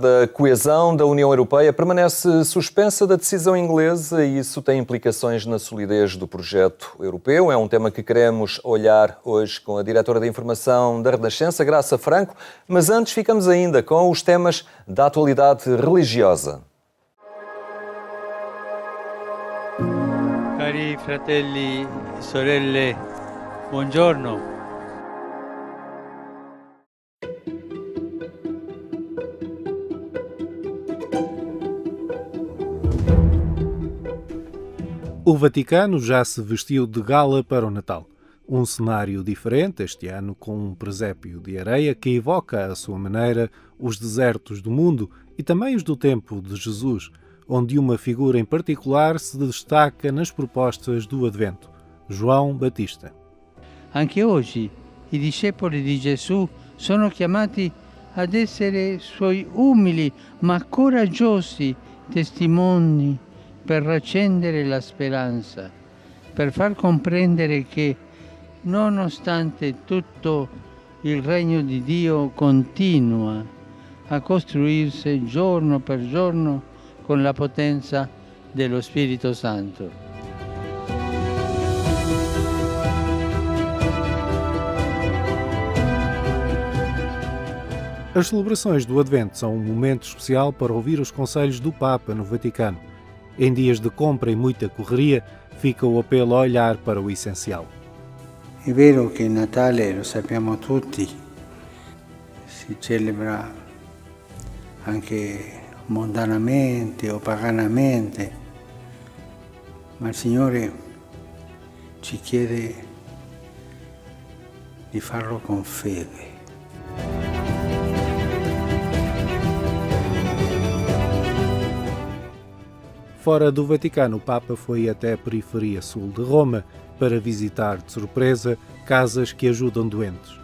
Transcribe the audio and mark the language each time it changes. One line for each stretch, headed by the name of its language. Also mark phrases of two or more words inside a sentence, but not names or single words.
Portuguese: A coesão da União Europeia permanece suspensa da decisão inglesa e isso tem implicações na solidez do projeto europeu. É um tema que queremos olhar hoje com a diretora de informação da Renascença, Graça Franco, mas antes ficamos ainda com os temas da atualidade religiosa.
Italian: Cari fratelli e sorelle, buongiorno.
Portuguese: O Vaticano já se vestiu de gala para o Natal. Um cenário diferente este ano, com um presépio de areia que evoca à sua maneira os desertos do mundo e também os do tempo de Jesus, onde uma figura em particular se destaca nas propostas do Advento, João Batista.
Italian: Anche oggi i discepoli di Gesù sono chiamati ad essere suoi umili ma coraggiosi testimoni per accendere la speranza, per far comprendere che, nonostante tutto, il regno di Dio continua a costruirsi giorno per giorno con la potenza dello Spirito Santo.
Portuguese: As celebrações do Advento são um momento especial para ouvir os conselhos do Papa no Vaticano. Em dias de compra e muita correria, fica o apelo a olhar para o essencial.
Italian: È vero che il Natale, lo sappiamo tutti, si celebra anche mondanamente o paganamente, ma il Signore ci chiede di farlo con fede.
Portuguese: Fora do Vaticano, o Papa foi até a periferia sul de Roma para visitar de surpresa casas que ajudam doentes.